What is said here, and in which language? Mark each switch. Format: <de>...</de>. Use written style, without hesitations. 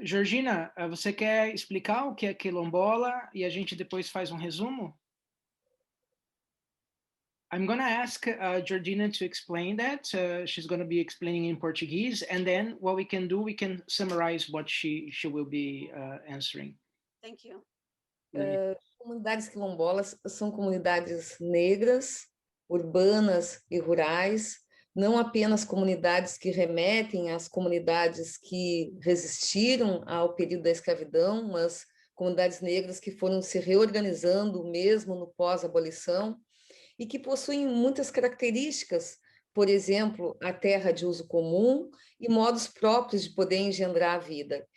<pt>Georgina, você quer explicar o que é quilombola e a gente depois faz resumo?</pt> <en>I'm going to ask Georgina to explain that. She's going to be explaining in Portuguese, and then what we can do, we can summarize what she will be answering. Thank you.</en> <pt>Comunidades quilombolas são comunidades negras, urbanas e rurais, não apenas comunidades que remetem às comunidades que resistiram ao período da escravidão, mas comunidades negras que foram se reorganizando mesmo no pós-abolição e que possuem muitas características, por exemplo, a terra de uso comum e modos próprios de poder engendrar a vida.</pt>